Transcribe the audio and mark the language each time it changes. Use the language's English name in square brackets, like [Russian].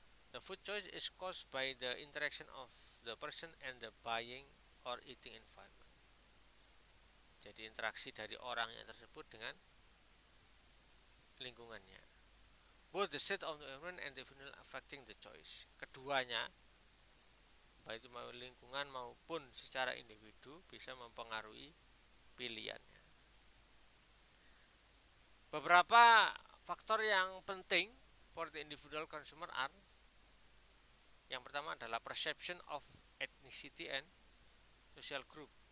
[English] The food choice is caused by the interaction of the person and the buying or eating environment. [Indonesian] Jadi interaksi dari orangnya tersebut dengan lingkungannya. [English] Both the state of the environment and the environment affecting the choice. [Indonesian] Keduanya, baik itu lingkungan maupun secara individu, bisa mempengaruhi pilihannya. [English] Beberapa faktor yang penting for the individual consumer are: yang pertama adalah perception of ethnicity and social group.